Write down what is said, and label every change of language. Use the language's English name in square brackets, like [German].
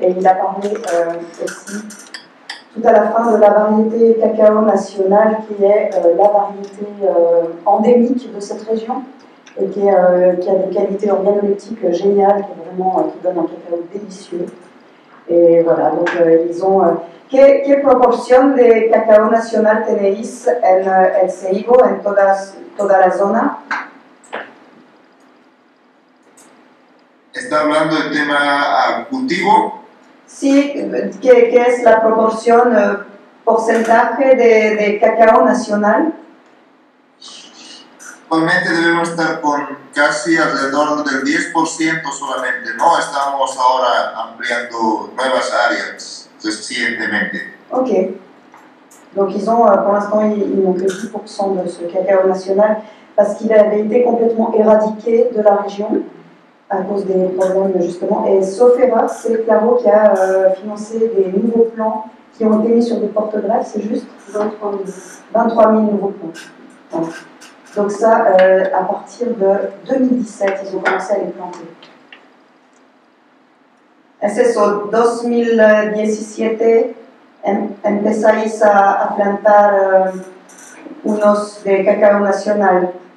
[French] Et il a parlé aussi tout à la fin de la variété cacao nationale qui est la variété endémique de cette région et qui a des qualités organoleptiques géniales, qui donne un cacao délicieux. Et voilà, donc ils ont... [Spanish] ¿Qué proporción de cacao nacional tenéis en el ceibo, en toda la zona? ¿Está hablando del tema cultivo? Sí, ¿qué es la proporción, porcentaje de cacao nacional? Actualmente debemos estar con casi alrededor del 10% solamente, ¿no? Estamos ahora ampliando nuevas áreas recientemente. Ok. [French] Donc ils ont, pour l'instant, ils n'ont que 10% de ce cacao national parce qu'il avait été complètement éradiqué de la région à cause des problèmes justement. Et sauf erreur, c'est Claro qui a financé des nouveaux plans qui ont été mis sur des porte-greffes, c'est juste 23 000 nouveaux plans. Voilà. Donc ça, à partir de 2017, ils ont commencé à les planter. [Spanish] Es eso, 2017 empezáis a plantar unos de cacao nacional.